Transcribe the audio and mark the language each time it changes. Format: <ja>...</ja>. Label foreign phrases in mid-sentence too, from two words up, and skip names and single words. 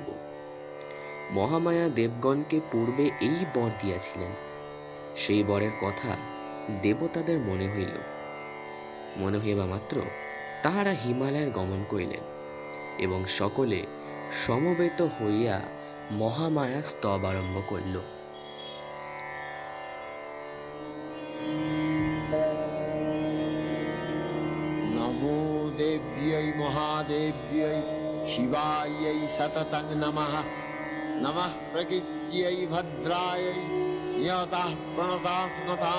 <bn>মহামায়া দেবগণকে পূর্বে এই বর দিয়াছিলেন। সেই বরের কথা দেবতাদের মনে হইল। মনে হইবা মাত্র তাহারা হিমালয়ের গমন করিলেন এবং সকলে সমবেত হইয়া মহামায়া স্তব আরম্ভ করিল।</bn> <sa>नमो देव्यै महादेव्यै शिवायै सततं नमः। नमः प्रकृत्यै भद्रायै नियतः प्रणतास्मतां।</sa>